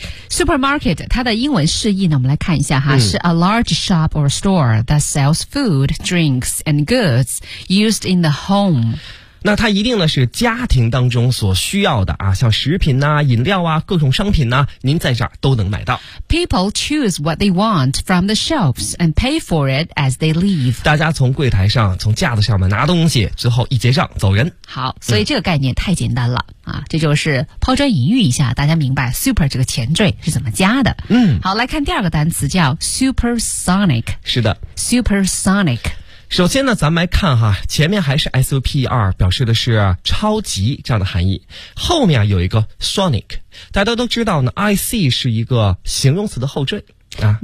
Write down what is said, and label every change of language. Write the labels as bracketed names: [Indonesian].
[English] Supermarket [Chinese] 它的英文释义呢我们来看一下哈、嗯、是 [English] a large shop or store that sells food, drinks and goods used in the home。 [Chinese] 那它一定呢是家庭当中所需要的啊，像食品啊饮料啊各种商品啊您在这儿都能买到。 [English] People choose what they want from the shelves and pay for it as they leave。 [Chinese] 大家从柜台上从架子上面拿东西之后一结账走人。好，所以这个概念太简单了、嗯、啊，这就是抛砖引玉一下，大家明白 super 这个前缀是怎么加的。嗯，好，来看第二个单词叫 supersonic。是的。 [English] supersonic。 [Chinese] 首先呢咱们来看哈，前面还是 SUPER 表示的是超级这样的含义，后面有一个 sonic， 大家都知道呢 IC 是一个形容词的后缀啊，